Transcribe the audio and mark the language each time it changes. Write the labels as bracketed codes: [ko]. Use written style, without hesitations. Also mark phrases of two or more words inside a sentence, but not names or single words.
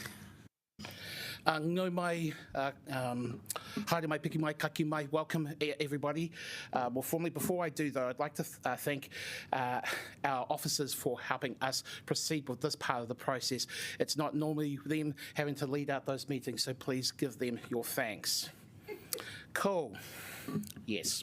[mi] No mai, haere mai, piki mai, kaki mai. [en] Welcome, everybody. More formally, before I do, though, I'd like to thank our officers for helping us proceed with this part of the process. It's not normally them having to lead out those meetings, so please give them your thanks. Cool. Yes.